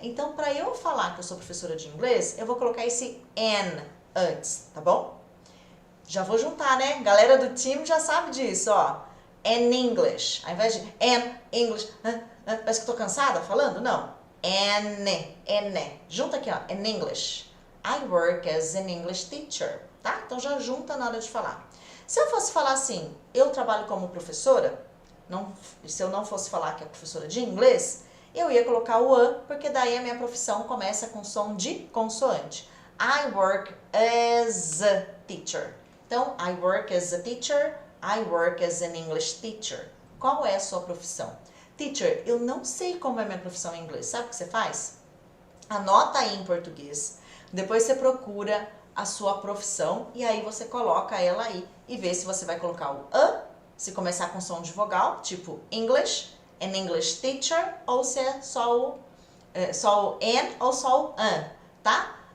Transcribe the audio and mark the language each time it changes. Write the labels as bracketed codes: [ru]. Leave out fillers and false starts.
[pt] Então para eu falar que eu sou professora de inglês, eu vou colocar esse an antes, tá bom? Já vou juntar, né? Galera do time já sabe disso, ó. [en] An English. [pt] Ao invés de [en] an English, [pt] parece que eu tô cansada falando? Não. N. Junta aqui, ó. [en] In English. I work as an English teacher. [pt] Tá? Então já junta na hora de falar. Se eu fosse falar assim, eu trabalho como professora, se eu não fosse falar que é professora de inglês, eu ia colocar o a, porque daí a minha profissão começa com som de consoante. [en] I work as a teacher. Então, I work as a teacher, I work as an English teacher. [pt] Qual é a sua profissão? Teacher, eu não sei como é minha profissão em inglês. Sabe o que você faz? Anota aí em português. Depois você procura a sua profissão e aí você coloca ela aí e vê se você vai colocar o a, se começar com som de vogal, tipo English, [en] an English teacher, [pt] ou se é só o an ou só o an, tá?